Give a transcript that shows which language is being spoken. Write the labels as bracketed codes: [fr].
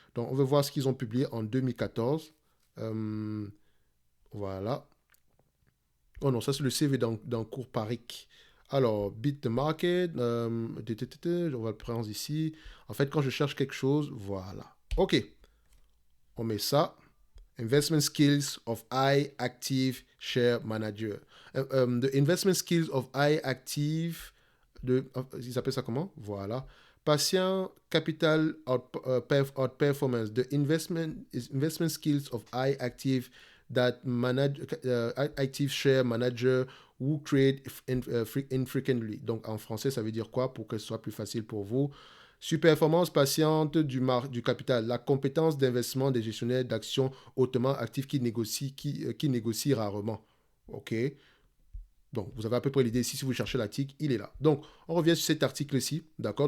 [fr] Donc on veut voir ce qu'ils ont publié en 2014. Voilà. Oh non, ça c'est le CV d'un cours Parik. Alors, Beat the Market, on va le prendre ici. En fait, quand je cherche quelque chose, voilà. OK, on met ça. [en] Investment skills of high active share manager. The investment skills of high active, [fr] ils appellent ça comment? Voilà. [en] Patient capital outperformance. The investment skills of high active that manage active share manager who trade infrequently. [fr] Donc en français, ça veut dire quoi pour que ce soit plus facile pour vous? Surperformance patiente du capital, la compétence d'investissement des gestionnaires d'actions hautement actifs qui négocient rarement. OK. Donc, vous avez à peu près l'idée ici, si vous cherchez l'article, il est là. Donc, on revient sur cet article-ci, d'accord?